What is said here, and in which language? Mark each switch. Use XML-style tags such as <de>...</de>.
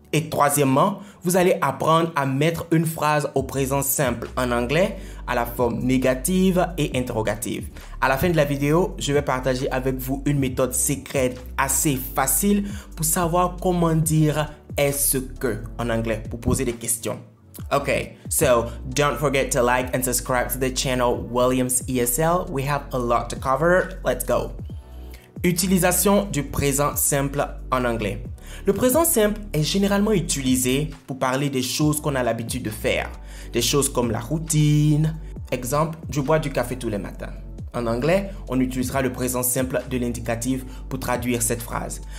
<fr>Et troisièmement, vous allez apprendre à mettre une phrase au présent simple en anglais à la forme négative et interrogative. À la fin de la vidéo, je vais partager avec vous une méthode secrète assez facile pour savoir comment dire « est-ce que » en anglais, pour poser des questions.</fr> <en>Okay, so don't forget to like and subscribe to the channel Williams ESL. We have a lot to cover. Let's go.</en> <fr>Utilisation du présent simple en anglais. Le présent simple est généralement utilisé pour parler des choses qu'on a l'habitude de faire. Des choses comme la routine. Exemple, je bois du café tous les matins. En anglais, on utilisera le présent simple de l'indicatif pour traduire cette phrase.</fr>